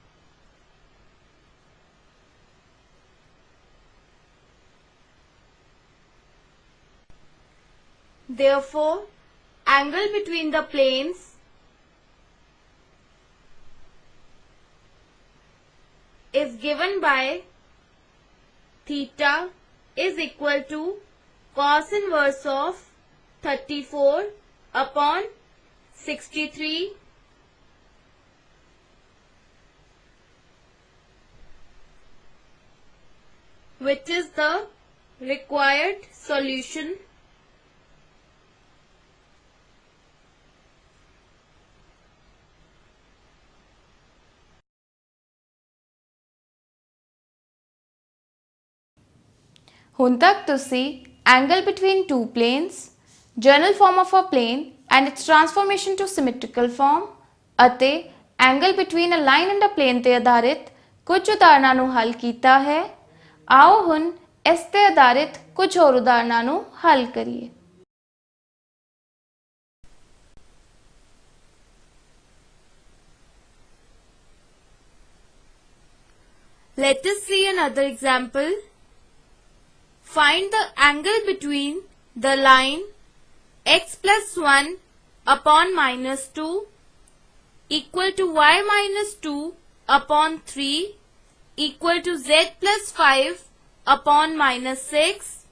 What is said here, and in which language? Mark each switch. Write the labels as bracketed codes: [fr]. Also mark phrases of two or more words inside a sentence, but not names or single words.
[en] Therefore, angle between the planes is given by theta is equal to cos inverse of 34 upon 63. Which is the required solution. [pa] ਹੁਣ ਤੱਕ ਤੁਸੀਂ [en] angle between two planes, general form of a plane and its transformation to symmetrical form [pa] ਅਤੇ [en] angle between a line and a plane [pa] ਤੇ ਆਧਾਰਿਤ ਕੁਝ ਉਦਾਹਰਣਾਂ ਨੂੰ ਹੱਲ ਕੀਤਾ ਹੈ। ਆਓ ਹੁਣ ਇਸ ਤੇ ਆਧਾਰਿਤ ਕੁਝ ਹੋਰ ਉਦਾਹਰਣਾਂ ਨੂੰ ਹੱਲ ਕਰੀਏ। [en] Let us see another example. Find the angle between the line x plus 1 upon minus 2 equal to y minus 2 upon 3 equal to z plus 5 upon minus 6.